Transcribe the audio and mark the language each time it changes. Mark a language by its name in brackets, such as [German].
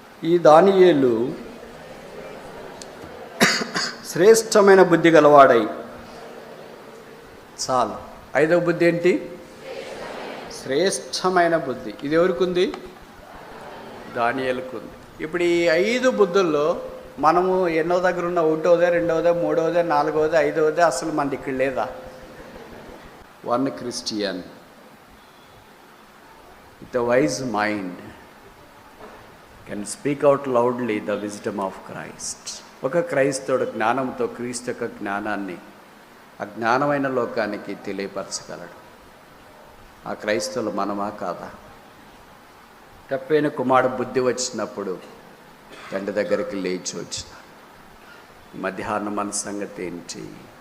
[Telugu] ఈ దానియేలు శ్రేష్టమైన బుద్ధి గలవాడై, చాలు. 5వ బుద్ధి ఏంటి? శ్రేష్టమైన బుద్ధి. ఇది ఎవరికి ఉంది? దానియేలుకు ఉంది. ఇప్పుడు ఈ 5 బుద్ధుల్లో మనము ఎన్నో దగ్గర ఉన్న 1వదే, 2వదే, 3వదే, 4వదే, 5వదే అసలు మనది ఇక్కడ లేదా? [English] One Christian with a wise mind can speak out loudly the wisdom of Christ. [Telugu] ఒక క్రైస్తవుడు జ్ఞానంతో క్రీస్తు యొక్క జ్ఞానాన్ని అజ్ఞానమైన లోకానికి తెలియపరచగలడు. ఆ క్రైస్తవులు మనమా కాదా? తప్పైన కుమారుడు బుద్ధి వచ్చినప్పుడు తండ్రి దగ్గరికి లేచి వచ్చిన మధ్యాహ్నం మన సంగతి ఏంటి?